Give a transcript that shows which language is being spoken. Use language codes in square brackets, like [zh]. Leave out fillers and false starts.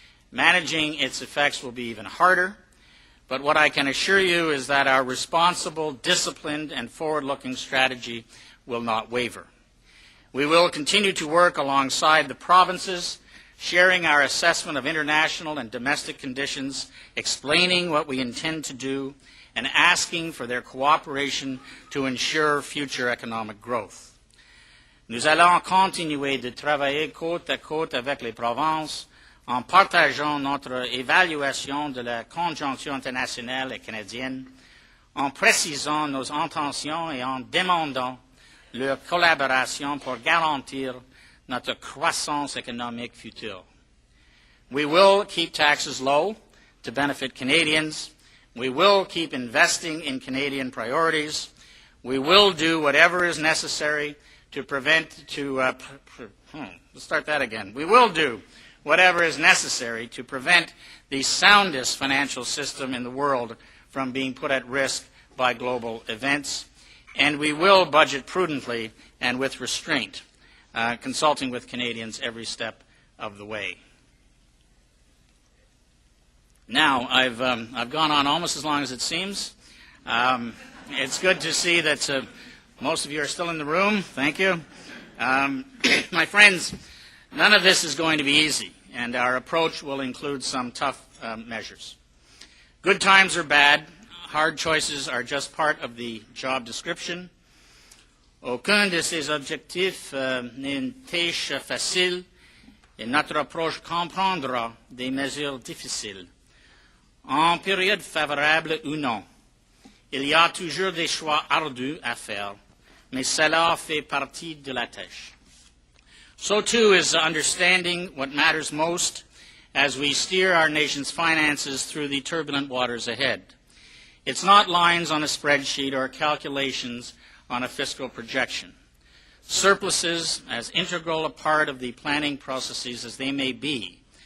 [en] Managing its effects will be even harder. But what I can assure you is that our responsible, disciplined, and forward-looking strategy will not waver. We will continue to work alongside the provinces, sharing our assessment of international and domestic conditions, explaining what we intend to do, and asking for their cooperation to ensure future economic growth. [fr] Nous allons continuer de travailler côte à côte avec les provinces en partageant notre évaluation de la conjoncture internationale et canadienne, en précisant nos intentions et en demandant leur collaboration pour garantir notre croissance économique future. [en] We will keep taxes low to benefit Canadians. We will keep investing in Canadian priorities. We will do whatever is necessary to We will do whatever is necessary to prevent the soundest financial system in the world from being put at risk by global events. And we will budget prudently and with restraint, consulting with Canadians every step of the way. Now, I've gone on almost as long as it seems. It's good to see that most of you are still in the room. Thank you. My friends, none of this is going to be easy, and our approach will include some tough measures. Good times are bad. Hard choices are just part of the job description. [fr] Aucun de ces objectifs n'est une tâche facile, et notre approche comprendra des mesures difficiles. En période favorable ou non, il y a toujours des choix ardus à faire, mais cela fait partie de la tâche. [en] So too is understanding what matters most as we steer our nation's finances through the turbulent waters ahead. It's not lines on a spreadsheet or calculations on a fiscal projection. Surpluses, as integral a part of the planning processes as they may be,